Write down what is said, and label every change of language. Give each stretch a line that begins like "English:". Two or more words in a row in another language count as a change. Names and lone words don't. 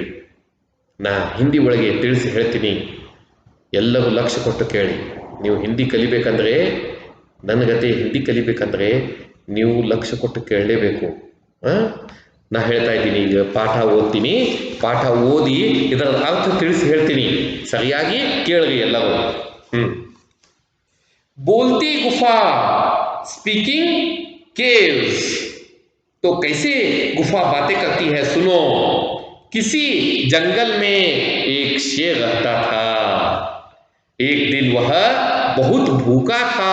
Kannada: ನಾ ಹಿಂದಿ ಒಳಗೆ ತಿಳಿಸಿ ಹೇಳ್ತೀನಿ, ಎಲ್ಲರೂ ಲಕ್ಷ್ಯ ಕೊಟ್ಟು ಕೇಳಿ. ನೀವು ಹಿಂದಿ ಕಲಿಬೇಕಂದ್ರೆ, ನನಗತೆ ಹಿಂದಿ ಕಲಿಬೇಕಂದ್ರೆ ನೀವು ಲಕ್ಷ್ಯ ಕೊಟ್ಟು ಕೇಳಲೇಬೇಕು. ನಾ ಹೇಳ್ತಾ ಇದ್ದೀನಿ, ಈಗ ಪಾಠ ಓದ್ತೀನಿ, ಪಾಠ ಓದಿ ಇದರ ಅರ್ಥ ತಿಳಿಸಿ ಹೇಳ್ತೀನಿ, ಸರಿಯಾಗಿ ಕೇಳ್ರಿ ಎಲ್ಲರೂ.
Hindi: बोलती गुफा,
English: speaking caves.
Hindi: तो कैसे गुफा बातें करती है, सुनो। किसी जंगल में एक शेर रहता था। एक दिन वह बहुत भूखा था।